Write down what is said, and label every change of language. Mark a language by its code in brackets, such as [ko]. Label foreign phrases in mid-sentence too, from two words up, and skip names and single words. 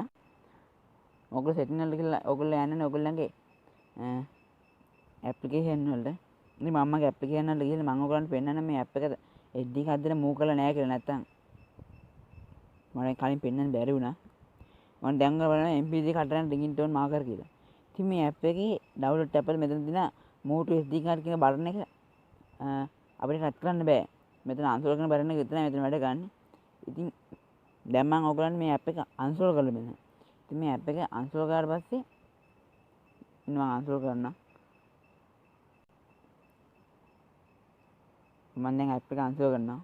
[si] ඕගොල්ලෝ setting වලට ගිහිල්ලා ඕගොල්ලෝ යන්නේ ඕගොල්ලන්ගේ application වලට. ඉතින් මම මගේ application වලට ගිහිල්ලා මම ඕගොල්ලන්ට පෙන්නන්න මේ app එක SD කාඩ් එකට move කරලා නැහැ කියලා. නැත්තම් මට කලින් පෙන්නන්න බැරි වුණා. මම දැන් බලනවා MP3 කඩලා [en] ringtone marker [si] කියලා. ඉතින් මේ app එකේ [en] download tab [si] එක මෙතන තියෙන [en] move to SD card [si] කියන බටන් එක අපිට ටච් කරන්න බෑ. මෙතන uninstall කරන බටන් එක විතරයි මෙතන වැඩ ගන්න. ඉතින් දැන් මම ඔයගොල්ලන්ට මේ app එක uninstall කරලා මෙන්න. ඉතින් මේ app එක uninstall කරාට පස්සේ මම uninstall කරනවා. මම දැන් app එක uninstall කරනවා.